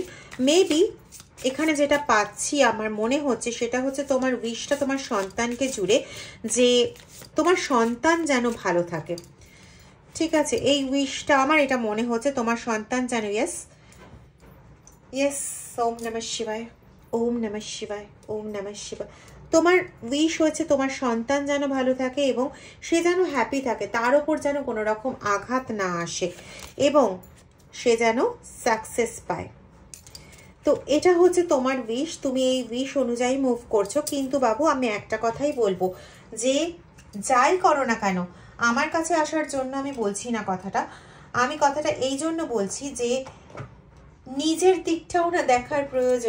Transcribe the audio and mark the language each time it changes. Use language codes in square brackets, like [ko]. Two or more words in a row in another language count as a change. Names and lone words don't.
[bn] মেবি এখানে যেটা পাচ্ছি আমার মনে হচ্ছে সেটা হচ্ছে তোমার উইশটা তোমার সন্তানকে জুড়ে, যে তোমার সন্তান যেন ভালো থাকে, ঠিক আছে? এই উইশটা আমার এটা মনে হচ্ছে তোমার সন্তান যেন, ইয়েস, [sa] ওম নমঃ শিবায়, ওম নমঃ শিবায়, ওম নমঃ শিবায়। [bn] তোমার উইশ হচ্ছে তোমার সন্তান যেন ভালো থাকে এবং সে যেন হ্যাপি থাকে, তার ওপর যেন কোনো রকম আঘাত না আসে এবং সে যেন সাকসেস পায়। তো এটা হচ্ছে তোমার উইশ, তুমি এই উইশ অনুযায়ী মুভ করছো। কিন্তু বাবু আমি একটা কথাই বলবো, যে যাই করো না কেন, আমার কাছে আসার জন্য আমি বলছি না কথাটা, আমি কথাটা এই জন্য বলছি যে নিজের দিকটাও না দেখার প্রয়োজন।